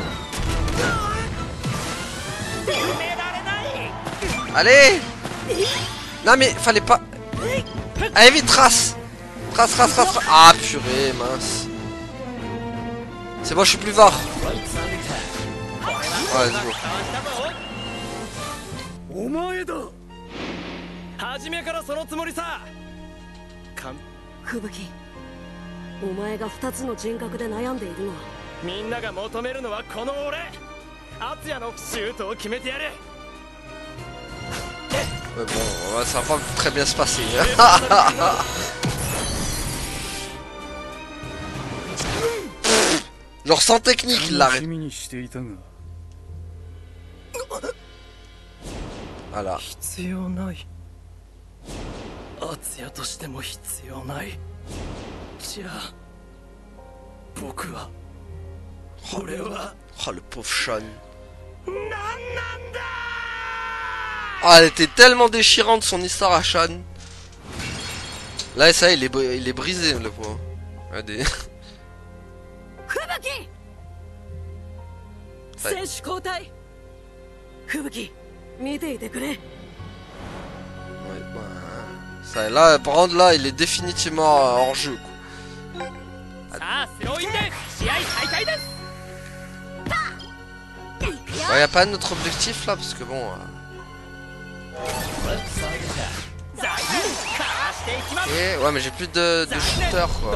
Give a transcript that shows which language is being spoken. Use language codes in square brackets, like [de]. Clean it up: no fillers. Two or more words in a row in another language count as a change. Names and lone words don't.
[fr] Allez! Non mais, fallait pas... Allez vite, trace. Trace. Ah purée, mince. C'est bon, je suis plus fort. Ouais, [en] let's go. [ja] お前だ。初めからそのつもりさ。吹雪お前が2つの人格で悩んでいるのはみんなが求めるのはこの俺敦也のシュートを決めてやる [fr] Ouais, bon, ouais, ça va pas très bien se passer. Genre sans technique, il l'arrête. Voilà. [ja] 必要ない敦也としても必要ないじゃあ僕は俺は [fr] Oh le pauvre Sean. Ah, elle était tellement déchirante son histoire à Sean. Là ça il est brisé le pauvre. Ouais, des... [ja] 選手交代。吹雪見ていてくれ。 [fr] Ouais, bah, ça, là, par contre, là, il est définitivement hors jeu. Il n'y a pas un autre objectif là, parce que bon. Ok, ouais, mais j'ai plus de shooter quoi.